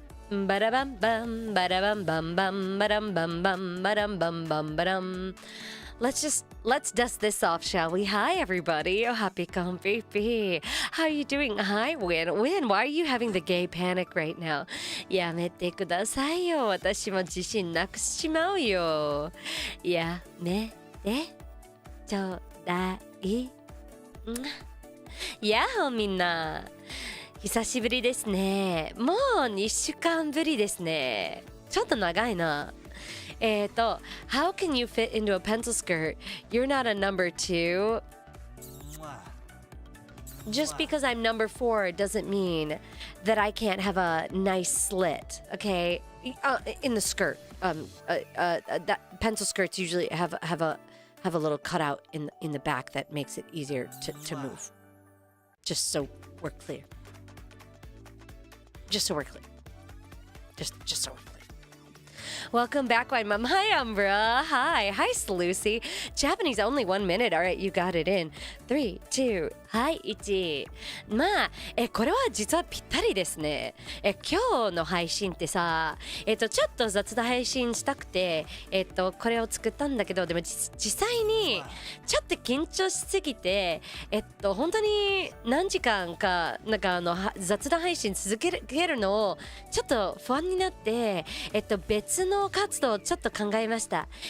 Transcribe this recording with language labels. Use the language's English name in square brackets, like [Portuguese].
[English] Ba-da-bum bum, ba-da-bum bum bum, ba-dum bum bum, ba-dum bum bum, ba-dum. Let's dust this off, shall we? Hi, everybody. Oh, happy PiaPi. How are you doing? Hi, Win, why are you having the gay panic right now? [Japanese] やめてくださいよ。私も自信なくしちまうよ。やめてちょうだい。やっほーみんな。久しぶりですね。もう2週間ぶりですね。ちょっと長いな。 [English] How can you fit into a pencil skirt? You're not a number 2. Just because I'm number 4 doesn't mean that I can't have a nice slit, okay? In the skirt. That pencil skirts usually have a little cutout in the back that makes it easier to move. Just so we're clear. Just so we're clear. Just so we're clear. Welcome back, my mom. Hi, Umbra. Hi, Lucy. Japanese only 1 minute. All right, you got it in. 3, 2, はい、1。 [Japanese] まあ、これは実はぴったりですね。今日の配信ってさ、ちょっと雑談配信したくて、これを作ったんだけど、でも実際にちょっと緊張しすぎて、本当に何時間かなんか雑談配信続けるのをちょっと不安になって、別の活動をちょっと考えました。